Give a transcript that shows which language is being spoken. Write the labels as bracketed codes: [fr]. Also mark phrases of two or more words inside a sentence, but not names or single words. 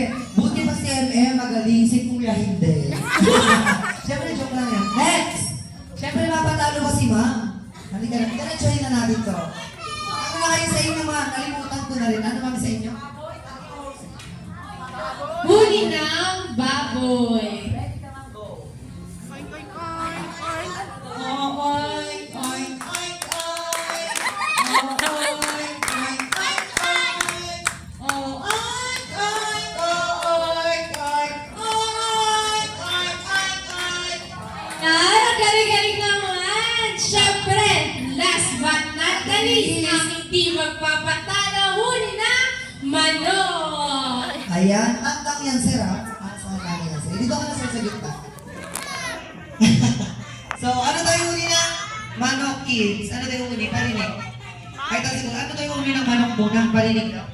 [tl] Buti pa si MM magaling, si Kuya hindi. Siyempre, joke lang yan. Next! Siyempre, mapatalo ba si Ma'am? Halika na, diretsuhin na natin to. Ano na kayo sa inyo, Ma'am? Nalimutan ko na rin. Ano, Ma'am, sa inyo? Huli ng baboy. Oink, oink, oink, oink. Oh, oink, oink, oink, oink. Oh, oink, oink, oink, oink. Oh, oink, oink, oh, oink, oink. Oh, oink, oink, oink, oink. Ay, ang galing-galing naman. Siyempre, [en] last but not the least, [tl] ang hindi magpapatalo, huli ng manok. Ayan, tangkang yan, sir, ha? Saan namin yan, sir? Dito ka na, sir, sa gitna. So, ano tayo huli ng manok, kids? Ano tayo huli? Parinig. Kahit kasi kung ano tayo huli ng manok po, ng parinig daw.